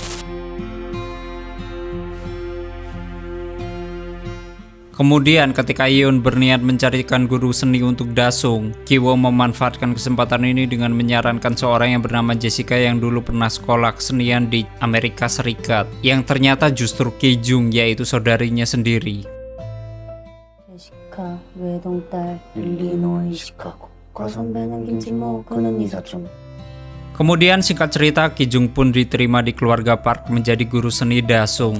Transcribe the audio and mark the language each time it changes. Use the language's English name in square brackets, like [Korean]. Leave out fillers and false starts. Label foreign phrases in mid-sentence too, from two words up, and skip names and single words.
[Indonesian] Kemudian ketika Yeon berniat mencarikan guru seni untuk Dasung, Kiwo memanfaatkan kesempatan ini dengan menyarankan seorang yang bernama Jessica yang dulu pernah sekolah kesenian di Amerika Serikat, yang ternyata justru Ki-jung, yaitu saudarinya sendiri. [Korean] Jessica, 외동딸 일리노이 시카고. [Indonesian] Kemudian singkat cerita, Ki-jung pun diterima di keluarga Park menjadi guru seni Dasung.